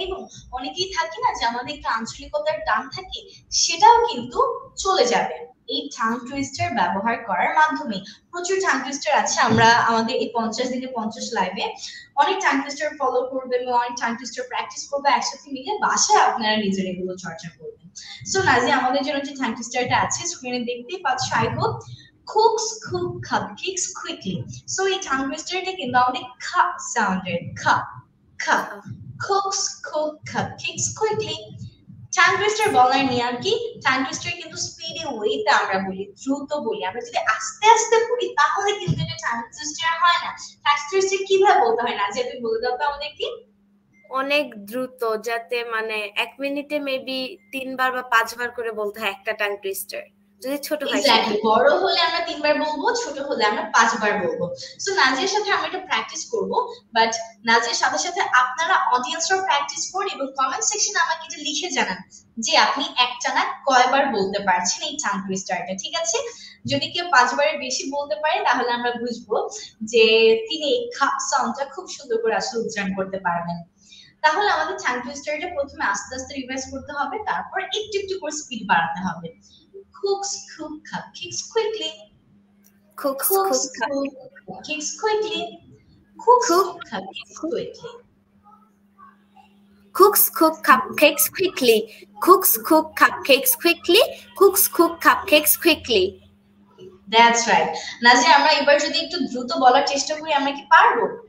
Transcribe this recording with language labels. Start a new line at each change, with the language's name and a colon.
Bangla: এবং অনেকেই থাকে না যে আমাদের একটু আঞ্চলিকতার টান থাকে, সেটাও কিন্তু চলে যাবে এই টাং টুইস্টার ব্যবহার করার মাধ্যমে। প্রচুর টাং টুইস্টার আছে, আমরা আমাদের এই 50 দিনে 50 লাইভে অনেক টাং টুইস্টার ফলো করবেন এবং অনেক টাং টুইস্টার প্র্যাকটিস করবে একসাথে মিলে, বাসায় আপনারা নিজের এগুলো চর্চা করবেন। সো নাজিয়া, আমাদের জন্য যে টাং টুইস্টারটা আছে স্ক্রিনে দেখতেই পাচ্ছ,
English: I hope. cooks cook cupcakes quickly.
Bangla: So এই টাং টুইস্টারটা কিন্তু আমাদের খা সাউন্ডের, খা খা।
English: cooks cook cupcakes quickly.
Bangla: Tongue twister বলার নিয়ম কি? টাং টুইস্টার কিন্তু স্পিডি ওয়েতে আমরা বলি, দ্রুত বলি। আমরা যদি আস্তে আস্তে বলি তাহলে কিন্তু এটা টাং টুইস্টার হয় না। টাং টুইস্টার কিভাবে বলতে হয় না, যে তুমি বলে দাও তো আমাদের কি? অনেক দ্রুত, যাতে 1 মিনিটে মেবি 3 বার বা 5 বার করে বলতে হয় একটা টাং টুইস্টার। যদি ছোট হয়, এক্স্যাক্টলি, বড় হলে আমরা 3 বার বলবো, ছোট হলে আমরা 5 বার বলবো। সো নাজিয়ার সাথে আমরা এটা প্র্যাকটিস করব, বাট নাজিয়ার সাথে সাথে আপনারা অডিয়েন্সরাও প্র্যাকটিস করুন এবং কমেন্ট সেকশনে আমাকে এটা লিখে জানান যে আপনি একটানা কয়বার বলতে পারছেন এই টাং টুইস্টারটা, ঠিক আছে? যদি কেউ 5 বারের বেশি বলতে পারে তাহলে আমরা বুঝবো যে তিনি এই খা সাউন্ডটা খুব সুন্দর করে আসলে উচ্চারণ করতে পারবেন। তাহলে আমাদের টাং টুইস্টারটা প্রথমে আস্তে আস্তে রিভাইজ করতে হবে, তারপর একটু একটু করে স্পিড বাড়াতে হবে।
English: Cooks cook cupcakes quickly. Cooks cook cupcakes quickly. Cooks cook cupcakes quickly. Cooks cook cupcakes quickly. Cooks cook cupcakes quickly. Cooks cook cupcakes quickly. That's right.
Bangla: Nazia, আমরা এবার যদি একটু দ্রুত বলার চেষ্টা করি, আমরা কি পারবো?